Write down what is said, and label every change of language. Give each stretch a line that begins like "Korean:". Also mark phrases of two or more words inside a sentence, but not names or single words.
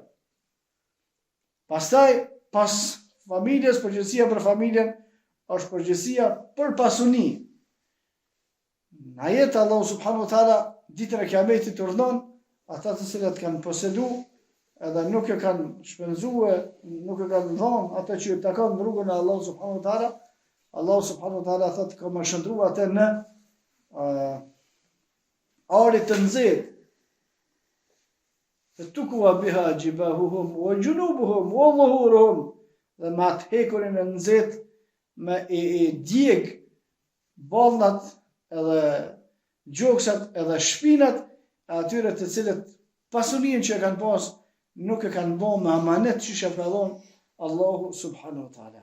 Albanian: Pastaj pas familjes, përgjegjësia për familjen është përgjegjësia për pasuni. Në ajet Allah
Arabic: سبحانه وتعالى
Albanian: ditën e Kiametit urdhon ata të cilët kanë posedu edhe nuk e kanë shpenzuar, nuk e kanë dhënë atë që i takon në rrugën e Allah
Arabic: سبحانه وتعالى,
Albanian: Allah
Arabic: سبحانه وتعالى
Albanian: thotë ka më shndruar atë në arit të nxehtë.
Arabic: تكوى بها جباههم وجنوبهم وظهورهم,
Albanian: dhe me atë hekurin e nxehtë me e djeg ballnat edhe gjoksat edhe shpinat e atyre të cilët pasurinë që e kanë pas nuk e kanë bën me amanet që shë ka dhënë Allahu
Arabic: سبحانه وتعالى.